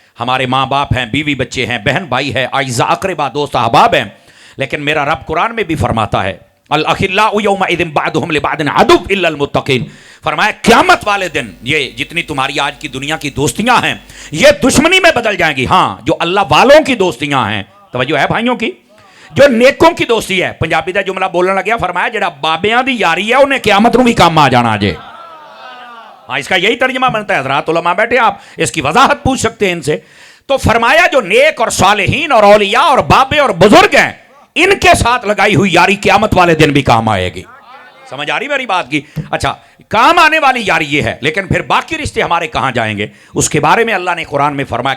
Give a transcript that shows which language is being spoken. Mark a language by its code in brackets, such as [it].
[ur] ہمارے ماں باپ ہیں، بیوی بچے ہیں، بہن بھائی ہے، اعزاء اقربا، دوست احباب ہیں، لیکن میرا رب قرآن میں بھی فرماتا ہے [ar] الاخلاء یومئذ بعضهم لبعض عدو الا المتقین. [ur] فرمایا قیامت والے دن یہ جتنی تمہاری آج کی دنیا کی دوستیاں ہیں یہ دشمنی میں بدل جائیں گی. ہاں، جو اللہ والوں کی دوستیاں ہیں، توجہ ہے بھائیوں کی، جو نیکوں کی دوستی ہے. [pa] پنجابی دا جملہ بولنے لگیا، فرمایا جڑا بابیاں دی یاری ہے انہیں قیامت نوں بھی کام آ جانا جے. [ur] ہاں، اس کا یہی ترجمہ بنتا ہے. حضرات علماء بیٹھے، آپ اس کی وضاحت پوچھ سکتے ہیں ان سے. تو فرمایا جو نیک اور صالحین اور اولیاء اور بابے اور بزرگ ہیں ان کے ساتھ لگائی ہوئی یاری قیامت والے دن بھی کام آئے گی. سمجھ آ رہی میری بات کی؟ اچھا، کام آنے والی یاری یہ ہے، لیکن پھر باقی رشتے ہمارے کہاں جائیں گے اس کے بارے میں اللہ نے قرآن میں فرمایا.